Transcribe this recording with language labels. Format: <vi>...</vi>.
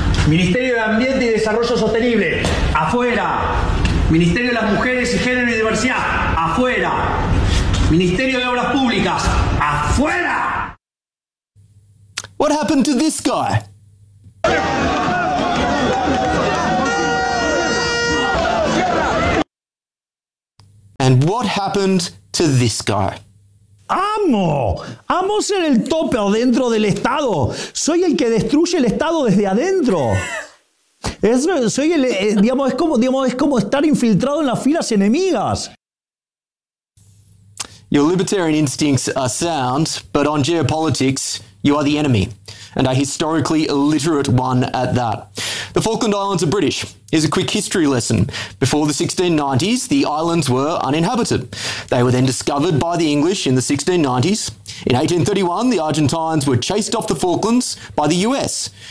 <es>Ministerio de Ambiente y Desarrollo Sostenible, afuera. Ministerio de las Mujeres y Género y Diversidad, afuera. Ministerio de Obras Públicas, afuera.</es> <en>What happened to this guy? And what happened to this guy?</en> <es>Amo, amo ser el tope adentro del Estado. Soy el que destruye el Estado desde adentro. Es como estar infiltrado en las filas enemigas.</es> <en>Your libertarian instincts are sound, but on geopolitics, you are the enemy, and a historically illiterate one at that. The Falkland Islands are British. Here's a quick history lesson. Before the 1690s, the islands were uninhabited. They were then discovered by the English in the 1690s. In 1831, the Argentines were chased off the Falklands by the US.</en>